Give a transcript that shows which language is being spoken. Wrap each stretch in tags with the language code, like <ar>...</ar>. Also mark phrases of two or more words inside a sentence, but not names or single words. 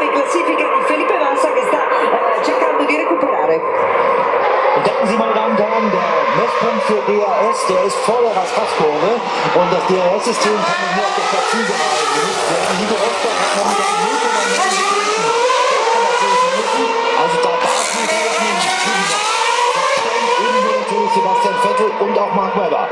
<it>in classifica di Felipe Massa che sta cercando di recuperare.</it> <de>Denken Sie, meine Damen und Herren, der Messpunkt für DRS, der ist vor der Raspatz-Kurve und das DRS-System kann nicht mehr auf der Zielgerade genutzt werden. Nico Rosberg hat momentan 0,9 Minuten, also da darf man nicht ebenso natürlich Sebastian Vettel und auch Mark Webber.</de>